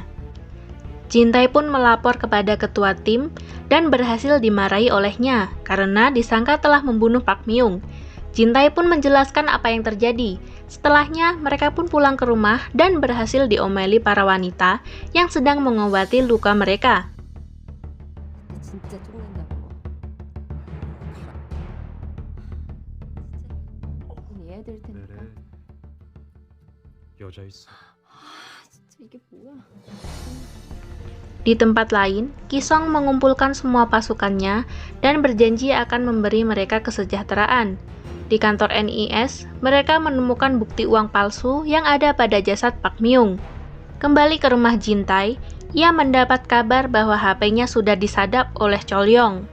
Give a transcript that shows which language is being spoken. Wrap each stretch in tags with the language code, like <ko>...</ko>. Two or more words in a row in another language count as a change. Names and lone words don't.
<id>Jintae pun melapor kepada ketua tim dan berhasil dimarahi olehnya karena disangka telah membunuh Park Myung. Jintae pun menjelaskan apa yang terjadi. Setelahnya, mereka pun pulang ke rumah dan berhasil diomeli para wanita yang sedang mengobati luka mereka.</id> <ko>진짜 쫓는다고. 얘들 테니까. 여자 있어. 진짜 이게 뭐야?</ko> <id>Di tempat lain, Kisong mengumpulkan semua pasukannya dan berjanji akan memberi mereka kesejahteraan. Di kantor NIS, mereka menemukan bukti uang palsu yang ada pada jasad Park Myung. Kembali ke rumah Jintae, ia mendapat kabar bahwa HP-nya sudah disadap oleh Cholyong.</id>